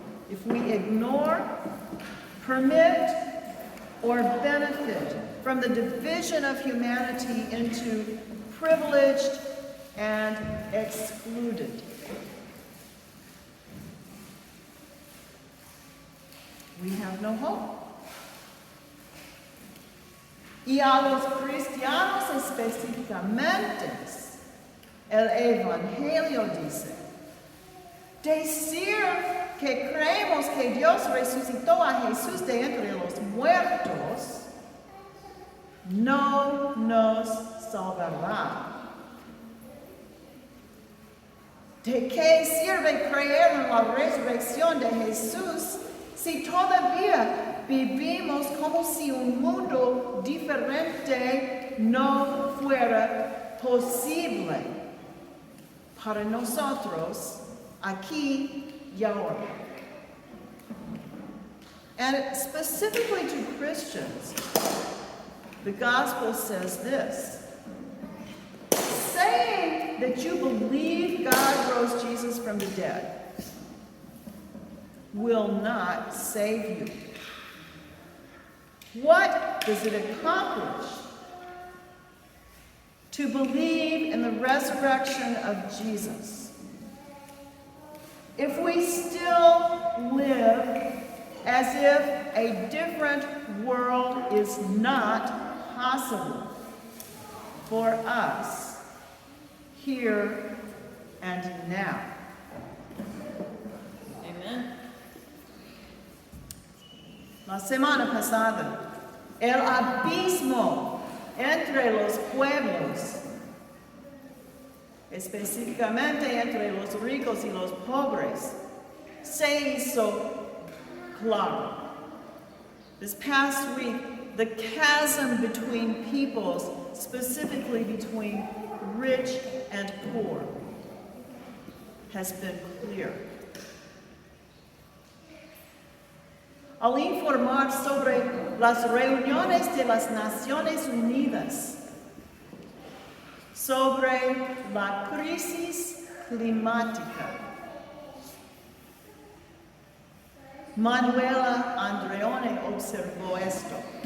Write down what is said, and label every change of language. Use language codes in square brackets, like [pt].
[en] If we ignore, permit, or benefit from the division of humanity into privileged and excluded, we have no hope. [es] Y a los cristianos específicamente, el Evangelio dice, decir que creemos que Dios resucitó a Jesús de entre los muertos no nos salvará. ¿De qué sirve creer en la resurrección de Jesús si todavía vivimos como si un mundo diferente no fuera posible para nosotros aquí y ahora? [en] And specifically to Christians, the gospel says this: saying that you believe God rose Jesus from the dead will not save you. What does it accomplish to believe in the resurrection of Jesus if we still live as if a different world is not possible for us here and now. Amen. [es] La semana pasada, el abismo entre los pueblos, específicamente entre los ricos y los pobres, se hizo claro. [en] This past week, the chasm between peoples, specifically between rich and poor, has been clear. [es] Al informar sobre las reuniones de las Naciones Unidas, sobre la crisis climática, Manuela Andreone observó esto.